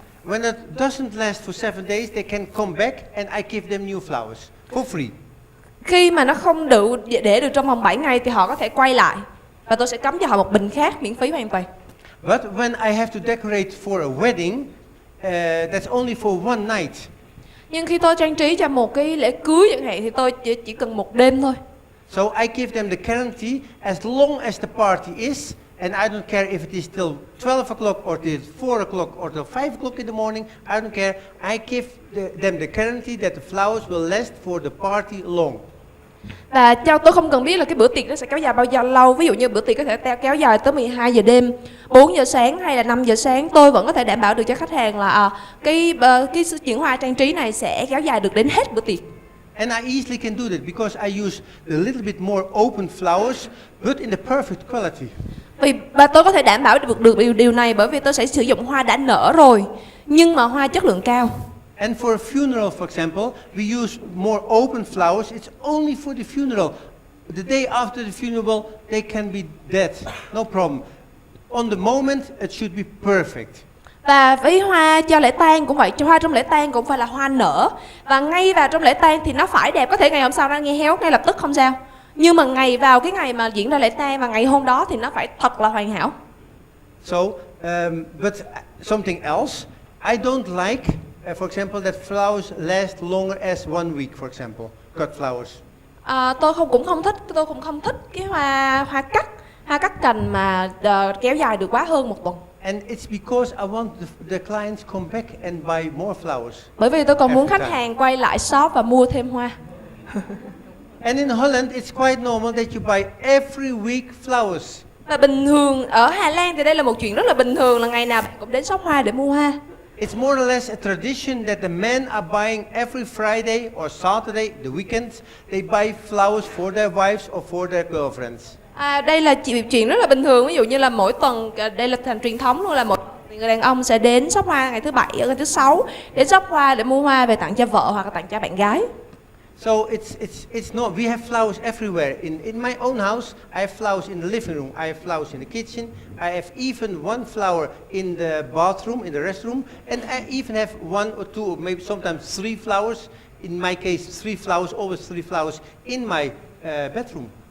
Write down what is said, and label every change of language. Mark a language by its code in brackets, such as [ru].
[en] When it doesn't last for 7 days, they can come back and I give them new flowers for free. [vi] Khi mà nó không để được trong vòng 7 ngày thì họ có thể quay lại và tôi sẽ cắm cho họ một bình khác miễn phí hoàn toàn. [en] But when I have to decorate for a wedding, that's only for one night. [vi] Nhưng khi tôi trang trí cho một cái lễ cưới chẳng hạn thì tôi chỉ cần 1 đêm thôi. [en] So I give them the guarantee as long as the party is, and I don't care if it is till 12 o'clock or till 4 o'clock or till 5 o'clock in the morning, I don't care. I give them the guarantee that the flowers will last for the party long. [vi] Và tôi không cần biết là cái bữa tiệc nó sẽ kéo dài bao giờ lâu. Ví dụ như bữa tiệc có thể kéo dài tới 12 giờ đêm, 4 giờ sáng hay là 5 giờ sáng, tôi vẫn có thể đảm bảo được cho khách hàng là cái chuyện hoa trang trí này sẽ kéo dài được đến hết bữa tiệc. [en] And I easily can do that because I use a little bit more open flowers, but in the perfect quality. [vi] Và tôi có thể đảm bảo được điều này bởi vì tôi sẽ sử dụng hoa đã nở rồi, nhưng mà hoa chất lượng cao. [en] And for a funeral, for example, we use more open flowers. It's only for the funeral. The day after the funeral, they can be dead, no problem. On the moment, it should be perfect. [vi] Và với hoa cho lễ tang cũng vậy, hoa trong lễ tang cũng phải là hoa nở. Và ngay vào trong lễ tang thì nó phải đẹp, có thể ngày hôm sau nó nghe héo ngay lập tức không sao. Nhưng mà vào cái ngày mà diễn ra lễ tang và ngày hôm đó thì nó phải thật là hoàn hảo. [en] So, but something else, I don't like, for example, that flowers last longer as 1 week, for example, cut flowers. [vi] Tôi cũng không thích cái hoa cắt cành mà kéo dài được quá hơn 1 tuần. [en] And it's because I want the clients come back and buy more flowers. [vi] Bởi vì tôi còn muốn khách hàng quay lại shop và mua thêm hoa. [en] And in Holland, it's quite normal that you buy every week flowers. [vi] Và bình thường ở Hà Lan thì đây là một chuyện rất là bình thường, là ngày nào bạn cũng đến shop hoa để mua hoa. [en] It's more or less a tradition that the men are buying every Friday or Saturday, the weekends, they buy flowers for their wives or for their girlfriends. [vi] Đây là chuyện rất là bình thường, ví dụ như là mỗi tuần, đây là thành truyền thống luôn, là người đàn ông sẽ đến shop hoa ngày thứ Bảy, ngày thứ Sáu đến shop hoa để mua hoa về tặng cho vợ hoặc là tặng cho bạn gái. [en] So it's not, we have flowers everywhere. In my own house, I have flowers in the living room, I have flowers in the kitchen, I have even 1 flower in the bathroom, in the restroom, and I even have 1 or 2 or maybe sometimes 3 flowers. In my case, 3 flowers, always 3 flowers in my bedroom.